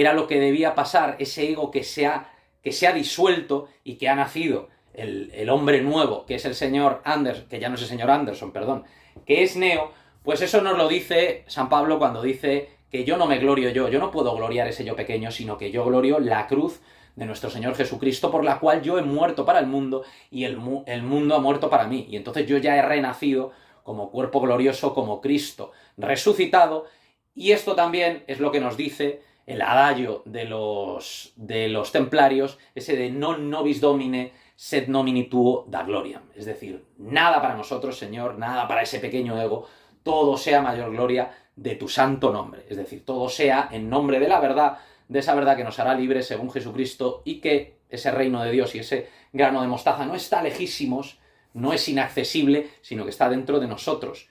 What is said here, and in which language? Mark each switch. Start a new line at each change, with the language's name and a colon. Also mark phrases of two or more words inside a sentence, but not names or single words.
Spanish: era lo que debía pasar, ese ego que se ha disuelto y que ha nacido el hombre nuevo, que es el señor Anderson, que ya no es el señor Anderson, perdón, que es Neo, pues eso nos lo dice San Pablo cuando dice que yo no me glorio yo no puedo gloriar ese yo pequeño, sino que yo glorio la cruz de nuestro Señor Jesucristo, por la cual yo he muerto para el mundo y el mundo ha muerto para mí. Y entonces yo ya he renacido como cuerpo glorioso, como Cristo resucitado. Y esto también es lo que nos dice el adagio de los templarios, ese de
Latin: non nobis domine, sed nomini tuo da gloriam.
Spanish: Es decir, nada para nosotros, Señor, nada para ese pequeño ego, todo sea mayor gloria de tu santo nombre. Es decir, todo sea en nombre de la verdad, de esa verdad que nos hará libres según Jesucristo, y que ese reino de Dios y ese grano de mostaza no está lejísimos, no es inaccesible, sino que está dentro de nosotros.